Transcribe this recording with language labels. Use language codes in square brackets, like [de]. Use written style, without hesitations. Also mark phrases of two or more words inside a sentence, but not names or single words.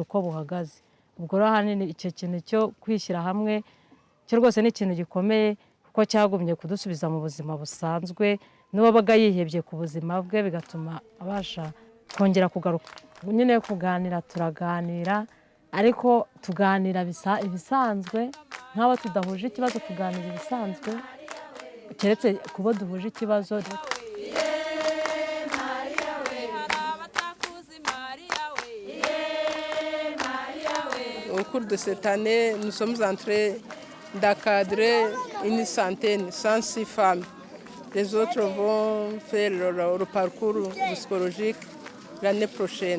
[rw] uko buhagaze ubwo rero ahanini icyo kintu cyo kwishyira hamwe cyo rwose ni ikintu gikomeye kuko cyagumye kudusubiza mu buzima busanzwe n'uwabaga yihebye ku buzima bwe bigatuma abasha kongera kugaruka nyine kuganira turaganira ariko tuganira ibisanzwe nk'abo tudahuje ikibazo tuganira ibisanzwe keretse kubo duhuje ikibazo. [fr] Au cours de cette année, nous sommes en train d'encadrer une centaine, 106 femmes. Les autres vont faire leur parcours psychologique l'année prochaine.